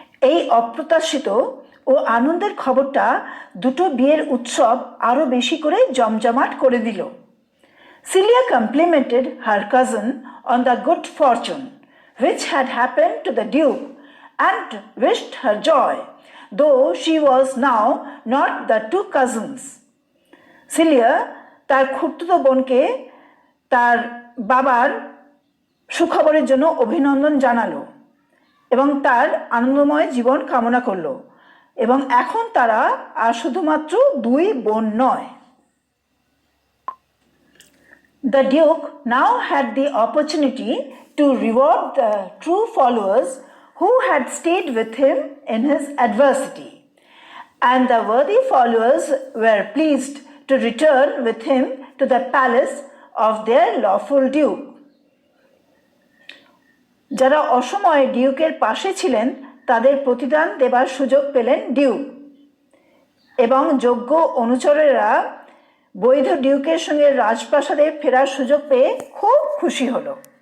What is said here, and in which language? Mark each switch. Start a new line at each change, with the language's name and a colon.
Bangla: এই অপ্রত্যাশিত ও আনন্দের খবরটা দুটো বিয়ের উৎসব আরো বেশি করে জমজমাট করে দিল।
English: Celia complimented her cousin on the good fortune which had happened to the Duke and wished her joy, though she was now not the two cousins.
Bangla: Cilia তার খুড়তুতো বোনকে তার বাবার সুখবরের জন্য অভিনন্দন জানালো এবং তার আনন্দময় জীবন কামনা করলো এবং এখন তারা আর শুধুমাত্র দুই বোন নয়।
English: The Duke now had the opportunity to reward the true followers who had stayed with him in his adversity, and the worthy followers were pleased to return with him to the palace of their lawful Duke.
Bangla: যারা অসময়ে ডিউকের পাশে ছিলেন তাদের প্রতিদান দেবার সুযোগ পেলেন Duke এবং যোগ্য অনুচরেরা বৈধ ডিউকের সঙ্গে রাজপ্রাসাদে ফেরার সুযোগ পেয়ে খুব খুশি হলো।